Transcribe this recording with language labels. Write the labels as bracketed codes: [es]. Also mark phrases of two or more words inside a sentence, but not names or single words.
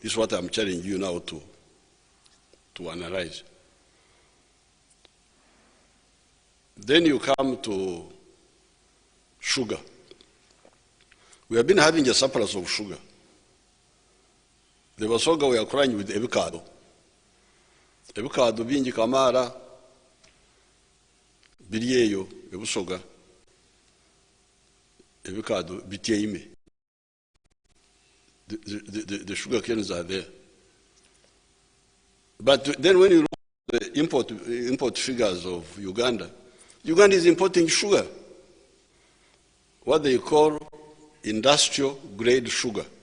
[en] This is what I'm challenging you now to analyze. Then you come to sugar. We have been having a surplus of sugar. The Basoga we are crying with ebikado. [xog] Ebikado bingi kamara biriyeyo ebusoga. Ebikado bitiyeime. [en] The sugar canes are there. But then when you look at the import figures of Uganda, Uganda is importing sugar, what they call industrial grade sugar.